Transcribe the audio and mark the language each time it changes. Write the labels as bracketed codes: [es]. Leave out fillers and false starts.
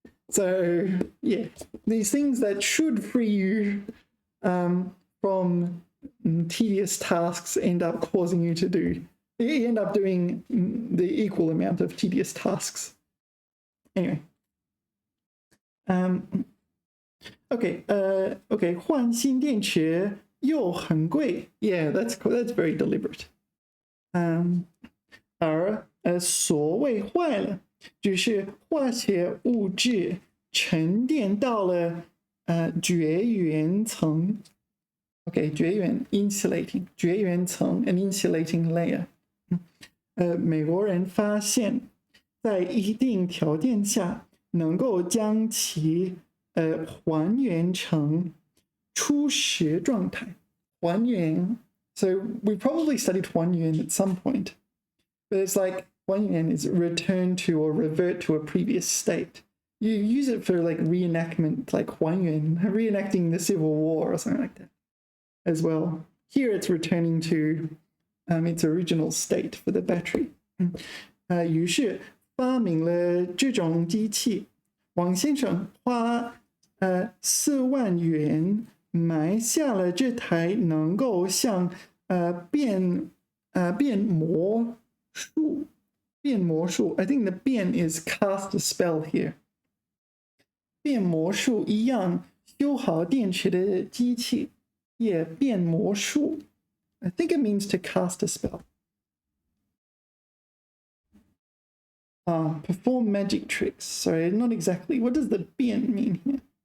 [en] So yeah, these things that should free you from tedious tasks end up causing you to do. You end up doing the equal amount of tedious tasks. Anyway. [zh] Okay, 换新电池又很贵. [en] Yeah, that's very deliberate. [zh] 而所谓坏了，只是化学物质沉淀到了绝缘层。 [en] Okay, 绝缘 insulating 绝缘层 an insulating layer. [zh] 美国人发现，在一定条件下，能够将其还原成初始状态。 [en] 还原 So we probably studied 还原 at some point, but it's like 还原 is return to or revert to a previous state. You use it for like reenactment, like 还原, reenacting the Civil War or something like that as well. Here it's returning to its original state for the battery. [zh] 于是发明了这种机器，王先生花4万元买下了这台能够像变魔术 [en] I think the 变 is cast a spell here. [zh] 变魔术一样修好电池的机器，也变魔术。 [en] I think it means to cast a spell. Perform magic tricks. Sorry, not exactly. What does the 变 mean here?